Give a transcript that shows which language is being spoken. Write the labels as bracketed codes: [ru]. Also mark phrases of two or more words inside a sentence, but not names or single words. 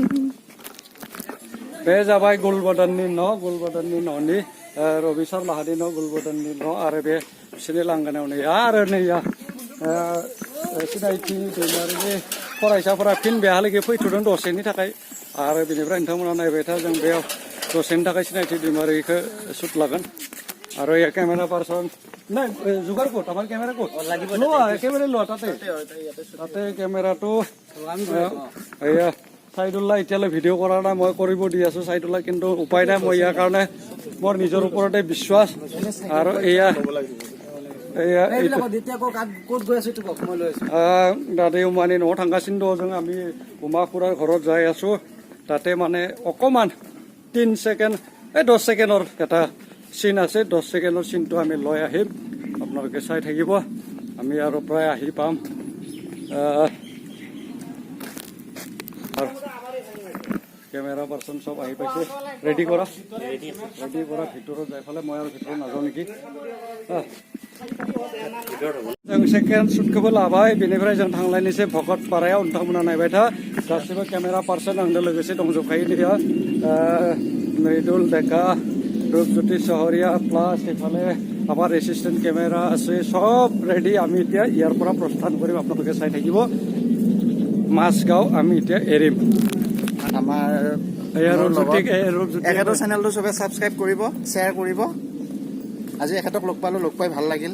[brx] बे जाबाय गुलबदननि न'नि रबिसार लाहानि न' गुलबदननि न' आरो बे बिसोरनि लांगोनायाव नै आरो नैया सिनायथि दैमारिनि फरायसाफोरा फिन बेहालागै फैथ'दों दसेनि थाखाय आरो बेनिफ्राय नोंथांमोना नायबाय था जों बेयाव दसेनि थाखाय सिनायथि दैमारिखौ शुट लागोन आरो केमेरा पार्सन [as] নাই যোগাৰ ক'ত আমাৰ কেমেৰা ক'ত লোৱা একেবাৰে লোৱা তাতে কেমেৰাটো এয়া চাইদুল্লাহ এতিয়ালৈ ভিডিঅ' কৰা নাই মই কৰিব দি আছোঁ চাইদুল্লাহ কিন্তু উপায় নাই মই ইয়াৰ কাৰণে মোৰ নিজৰ ওপৰতে বিশ্বাস আৰু এয়া [brx] दादा उमानि न'आव थांगासिनो दं जों [as] আমি উমা খুৰাৰ ঘৰত যাই আছোঁ তাতে মানে অকণমান 3 সেকেন্ড 10 সেকেন্ডৰ এটা চিন আছে 10 সেকেন্ডৰ চিনটো আমি লৈ আহিম আপোনালোকে চাই থাকিব আমি আৰু প্ৰায় আহি পাম [en] camera person [as] সব আহি পাইছে ৰেডি কৰা ভিতৰত যাই ফালে মই আৰু ভিতৰত নাযাওঁ নেকি [brx] जों सेकेन्ड शुटखौबो लाबाय बेनिफ्राय जों थांलायनोसै भकतपारायाव नोंथांमोना नायबाय था गासिबो [en] camera person [brx] आंजों लोगोसे दंजोबखायो नैया मृदुल डेका रूपज्योति सहरिया प्लास [as] এফালে আমাৰ এচিষ্টেণ্ট কেমেৰা আছে সব ৰেডি আমি এতিয়া ইয়াৰ পৰা প্ৰস্থান কৰিম আপোনালোকে চাই থাকিব মাছগাঁও আমি এতিয়া এৰিম আমাৰ এখেতৰ চেনেলটো সবে সাবস্ক্ৰাইব কৰিব শ্বেয়াৰ কৰিব আজি এখেতক লগ পাই ভাল লাগিল